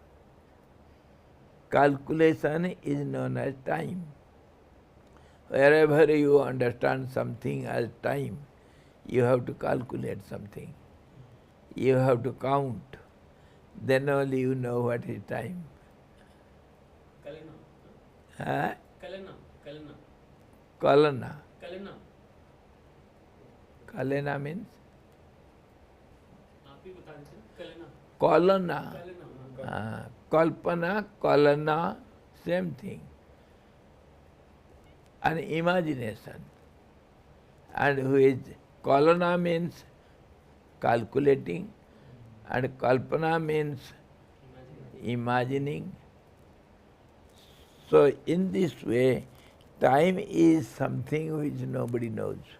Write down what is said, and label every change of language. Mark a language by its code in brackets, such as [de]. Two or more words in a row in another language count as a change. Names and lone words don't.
[en] Calculation is known as time. Wherever you understand something as time, you have to calculate something. You have to count. Then only you know what is time. Kalena. Huh? Kalena. Kalena. Kalana. Kalena. Kalena means? [hi] आप ही बता दीजिए kalena. [en] Kalana. Kalena. Kalpana, Kalana, same thing. An imagination. And which Kalana means calculating, and Kalpana means imagining. So in this way, time is something which nobody knows.